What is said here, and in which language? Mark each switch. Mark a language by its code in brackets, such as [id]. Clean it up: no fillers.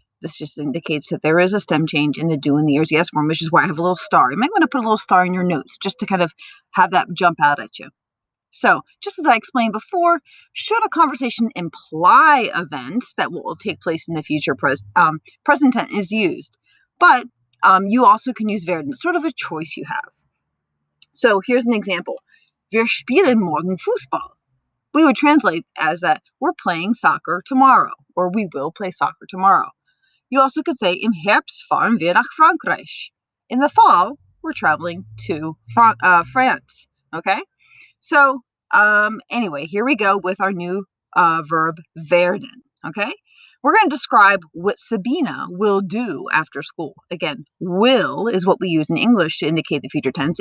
[en] This just indicates that there is a stem change in the do and the RZS form, which is why I have a little star. You might want to put a little star in your notes just to kind of have that jump out at you. So, just as I explained before, should a conversation imply events that will take place in the future, present tense is used. But you also can use werden. It's sort of a choice you have. So, here's an example. [de] Wir spielen morgen Fußball. [en] We would translate as that we're playing soccer tomorrow, or we will play soccer tomorrow. You also could say, [de] im Herbst fahren wir nach Frankreich. [en] In the fall, we're traveling to France. Okay? So, anyway, here we go with our new verb werden. Okay? We're going to describe what Sabina will do after school. Again, will is what we use in English to indicate the future tense.